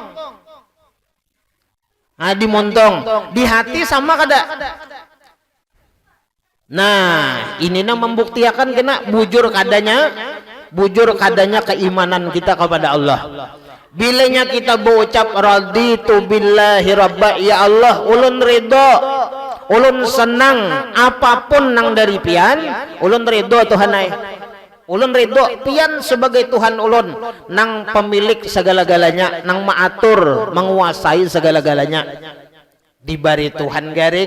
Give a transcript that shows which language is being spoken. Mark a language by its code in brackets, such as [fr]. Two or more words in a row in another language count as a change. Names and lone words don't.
[bjn] Nah, dimontong di hati sama kada. Nah, ini membuktikan kena bujur kadanya keimanan kita kepada Allah. Bilanya kita berucap [ar] raditu billahi rabba, [bjn] ya Allah ulun ridho, ulun senang apapun nang dari pian, ulun ridho Tuhanai. Ulun ridho pian sebagai Tuhan ulun, nang pemilik segala-galanya, nang maatur menguasai segala-galanya. Dibari Tuhan garing.